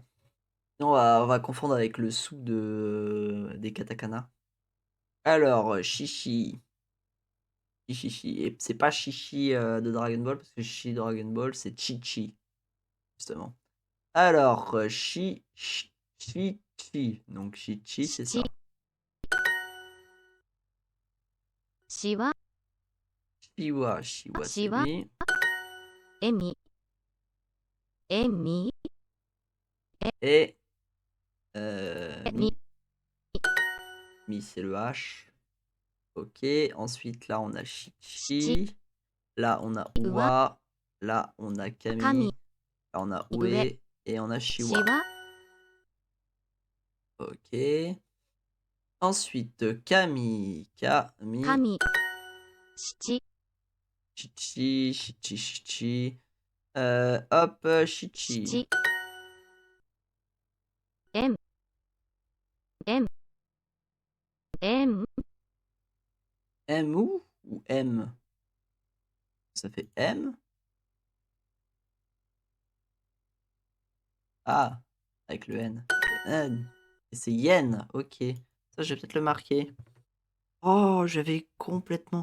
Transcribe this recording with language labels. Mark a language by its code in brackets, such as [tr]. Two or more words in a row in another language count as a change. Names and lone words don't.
[fr] Sinon, on va confondre avec le sous des katakana. Alors, Shishi. Shishi. Et c'est pas Shishi de Dragon Ball parce que Shishi de Dragon Ball, c'est Chi-Chi, justement. Alors, Chi-Chi. Donc, Chi-Chi, c'est [ja] し、 [fr] ça. [ja] しわ、 [fr] Shiwa, c'est [ja] しわ、 [fr] lui. [ja] えみ、えみ、 [fr] Et [ja] えみ、 [fr] Mi. Mi, c'est le H. Ok. Ensuite, là, on a [ja] し、 [fr] Shichi. Là, on a [ja] うわ、 [fr] Uwa. Là, on a [ja] かみ、 [fr] Kami. Là, on a [ja] 上、 [fr] Ue. Et on a [ja] し [fr] Shiwa. [ja] わ、 [fr] Ok. Ensuite, Kami. Kami. [ja] かみ、しち、 [fr] Shichi. Shichi. Shichi. Hop, [ja] し [fr] Shichi. [ja] ち、えん、えん、えん、 [fr] M ou M? Ça fait M? Ah, avec le N. N. Et c'est yen, ok. Ça, je vais peut-être le marquer. Oh, j'avais complètement.